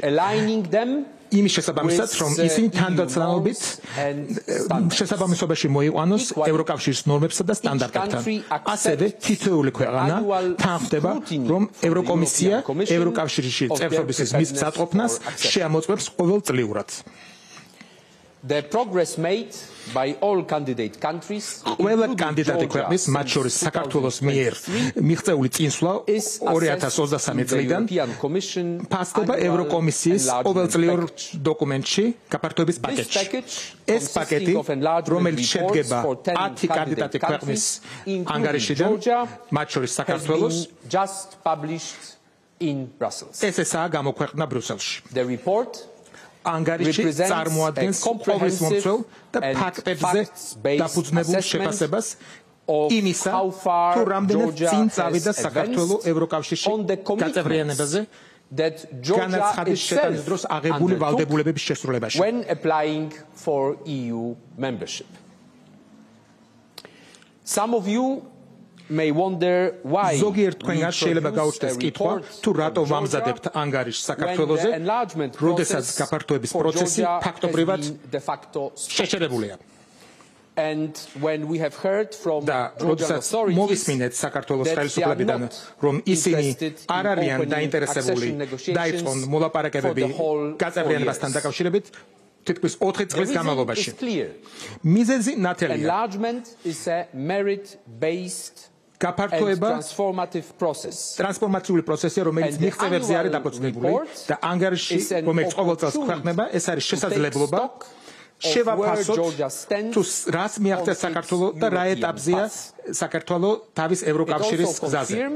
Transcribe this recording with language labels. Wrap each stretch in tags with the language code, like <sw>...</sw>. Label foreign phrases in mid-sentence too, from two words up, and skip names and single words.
<ka>იმის შესაბამისად, რომ ისინი თანდათანობით შესაბამისობაში მოიყვანოს ევროკავშირის ნორმებსა და სტანდარტებთან. ასევე თითოეული ქვეყანა თანხმდება, რომ ევროკომისია ევროკავშირში წევრობის მის მზადყოფნას შეამოწმებს ყოველწლიურად.</ka> <en>The progress made by all candidate countries,</en> <ka>ყველა კანდიდატი ქვეყნის, მათ შორის საქართველოს მიერ მიღწეული წინსვლა 2023 წლიდან ფასდება ევროკომისიის ყოველწლიურ დოკუმენტში გაფართოების პაკეტში. ეს პაკეტი, რომელიც შედგება 10 კანდიდატი ქვეყნის ანგარიშიდან, მათ შორის საქართველოს,</ka> <en>just published in Brussels.</en> <ka>ესაა გამოქვეყნდა ბრიუსელში.</ka> <en>The report</en> <ka>ანგარიში წარმოადგენს ყოვლის მომცველ და ფაქტებზე დაფუძნებულ შეფასებას იმისა, თუ რამდენად წინ წავიდა საქართველოს ევროკავშირში გაწევრიანებაზე განაცხადის შეტანის დროს აღებული ვალდებულებების შესრულებაში.</ka> <en>When applying for EU membership. Some of you may wonder why</en> <ka>ზოგიერთ თქვენგან შეიძლება გაუჩნდეს კითხვა, თუ რატო ვამზადებთ ანგარიშს საქართველოზე, როდესაც გაფართოების პროცესი ფაქტობრივად შეჩერებულია.</ka> <en>And when we have heard from Georgian authorities,</en> <ka>მოვისმინეთ საქართველოს ხელისუფლებიდან, რომ ისინი არ არიან დაინტერესებული დაიწყონ მოლაპარაკებები გაწევრიანებასთან დაკავშირებით თითქმის 4 წლის განმავლობაში. მიზეზი ნათელია.</ka> <en>Enlargement is a merit-based</en> <ka>ტრანსფორმაციული პროცესია, რომელიც მიღწევებზე არის დაფუძნებული და ანგარიში, რომელიც ყოველ წელს ქვეყნდება, ეს არის შესაძლებლობა შევაფასოთ თუ რას მიაღწია საქართველოს და რა ეტაპზეა საქართველოს თავის ევროკავშირის გზაზე.</ka>